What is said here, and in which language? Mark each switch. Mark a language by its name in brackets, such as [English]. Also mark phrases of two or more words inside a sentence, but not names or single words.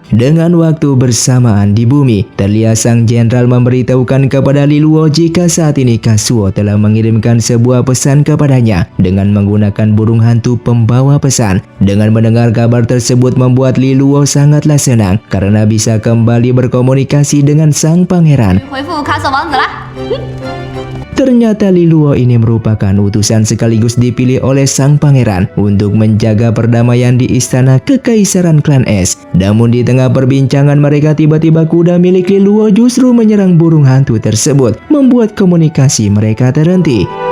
[Indonesian] Dengan waktu bersamaan di bumi, terlihat sang jenderal memberitahukan kepada Li Luo jika saat ini Kazuo telah mengirimkan sebuah pesan kepadanya dengan menggunakan burung hantu pembawa pesan. Dengan mendengar kabar tersebut membuat Li Luo sangatlah senang karena bisa kembali berkomunikasi dengan sang pangeran. [Chinese] 回复卡索王子啦。 [Indonesian] Ternyata Li Luo ini merupakan utusan sekaligus dipilih oleh sang pangeran untuk menjaga perdamaian di istana kekaisaran klan Es. Namun di tengah perbincangan mereka tiba-tiba kuda milik Li Luo justru menyerang burung hantu tersebut, membuat komunikasi mereka terhenti.